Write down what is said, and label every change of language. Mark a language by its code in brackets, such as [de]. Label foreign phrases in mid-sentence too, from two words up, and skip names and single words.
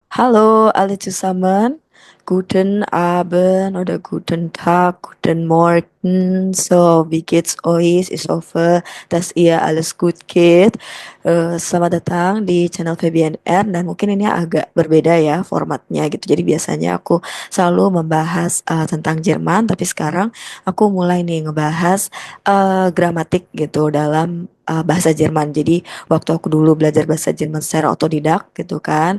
[de] Hallo alle zusammen. Guten Abend oder guten Tag, guten Morgen. So, wie geht's euch? Ich hoffe, dass ihr alles gut geht. [id] Selamat datang di channel VBNR dan mungkin ini agak berbeda ya formatnya gitu. Jadi biasanya aku selalu membahas tentang Jerman, tapi sekarang aku mulai nih ngebahas gramatik gitu dalam bahasa Jerman. Jadi waktu aku dulu belajar bahasa Jerman secara otodidak gitu kan.